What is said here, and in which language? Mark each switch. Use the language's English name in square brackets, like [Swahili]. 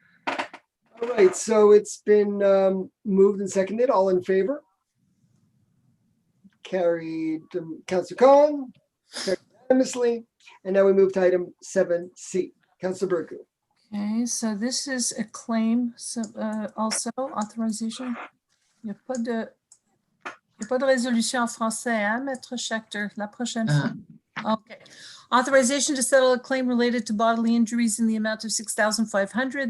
[English] All right, so it's been moved and seconded. All in favor? Carried. Councillor Khan, carried unanimously. And now we move to item 7C. Councillor Burku. Okay, so this is a claim, so, also authorization. [French] Il n'y a pas de résolution en français, hein, Maître Schechter, la prochaine fois. [English] Okay. Authorization to settle a claim related to bodily injuries in the amount of $6,500.